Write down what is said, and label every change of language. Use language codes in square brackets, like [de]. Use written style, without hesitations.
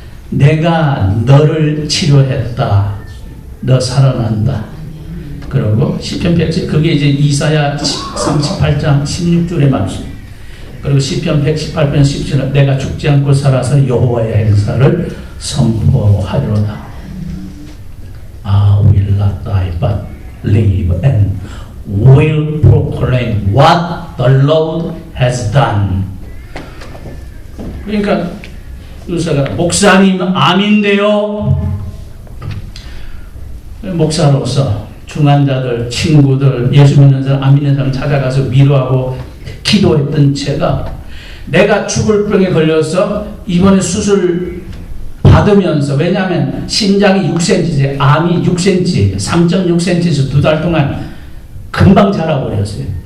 [ko] 내가 너를 치료했다. 너 살아난다. 그리고 시편 110 그게 이제 이사야 38장 16절의 말씀. 그리고 시편 118편 17절 내가 죽지 않고 살아서 여호와의 행사를 선포하리로다. [en] I will not die but live and will proclaim what the Lord has done. [ko] 그러니까 의사가 목사님 암인데요. 목사로서 중환자들, 친구들, 예수 믿는 사람, 안 믿는 사람 찾아가서 위로하고 기도했던 제가 내가 죽을 병에 걸려서 이번에 수술 받으면서 왜냐하면 심장이 6cm지 암이 6cm 3.6cm에서 2달 동안 금방 자라버렸어요.